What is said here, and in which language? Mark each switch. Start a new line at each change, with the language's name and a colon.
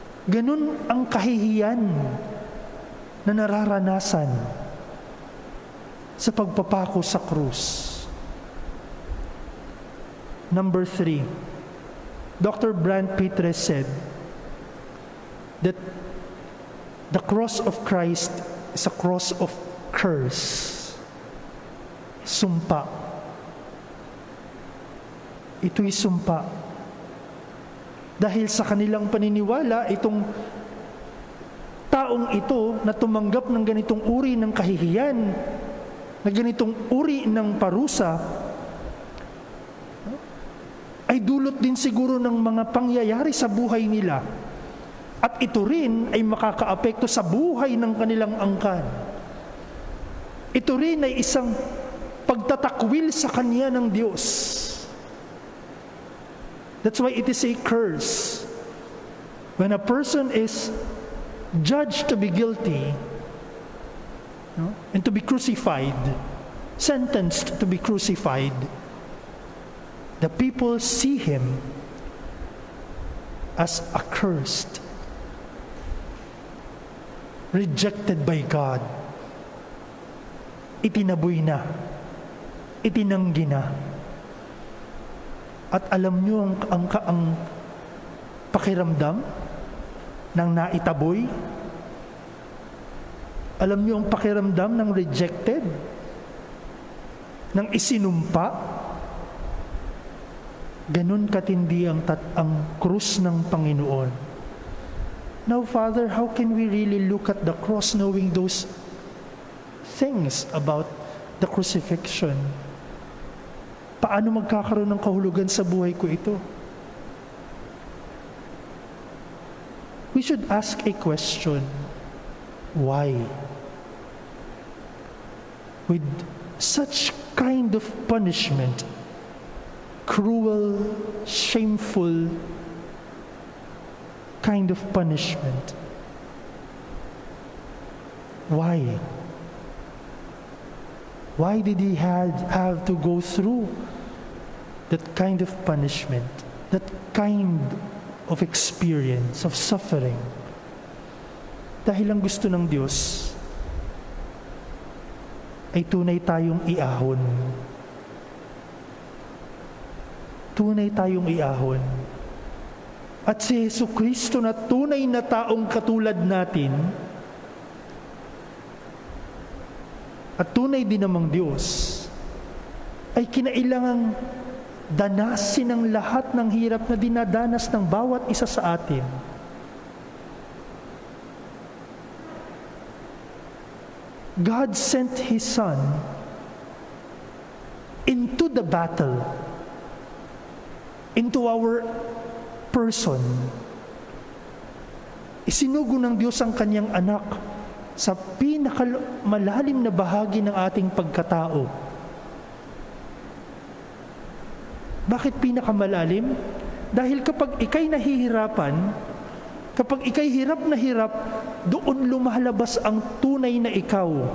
Filipino: Ganun ang kahihiyan na nararanasan sa pagpapako sa krus.
English: Number 3, Dr. Brand Petres said that the cross of Christ is a cross of curse.
Filipino: Sumpa. Ito'y sumpa. Dahil sa kanilang paniniwala, itong taong ito na tumanggap ng ganitong uri ng kahihiyan, na ganitong uri ng parusa, ay dulot din siguro ng mga pangyayari sa buhay nila. At ito rin ay makakaapekto sa buhay ng kanilang angkan. Ito rin ay isang pagtatakwil sa Kanya ng Diyos.
English: That's why it is a curse. When a person is judged to be guilty, and to be crucified, sentenced to be crucified, the people see him as accursed, rejected by God.
Filipino: Itinaboy na, itinanggi na. At alam niyo ang pakiramdam ng naitaboy? Alam niyo ang pakiramdam ng rejected? Ng isinumpa? Ganun katindi ang krus ng Panginoon.
English: Now, Father, how can we really look at the cross knowing those things about the crucifixion?
Filipino: Paano magkakaroon ng kahulugan sa buhay ko ito?
English: We should ask a question. Why? With such kind of punishment, cruel, shameful kind of punishment. Why? Why did he have to go through that kind of punishment, that kind of experience, of suffering?
Filipino: Dahil ang gusto ng Diyos ay tunay tayong iahon. Tunay tayong iahon. At si Jesucristo na tunay na taong katulad natin, at tunay din namang Diyos, ay kinailangang danasin ang lahat ng hirap na dinadanas ng bawat isa sa atin.
English: God sent His Son into the battle, into our person.
Filipino: Isinugo ng Diyos ang Kanyang anak sa pinakamalalim na bahagi ng ating pagkatao. Bakit pinakamalalim? Dahil kapag ikay nahihirapan, kapag ikay hirap na hirap, doon lumalabas ang tunay na ikaw.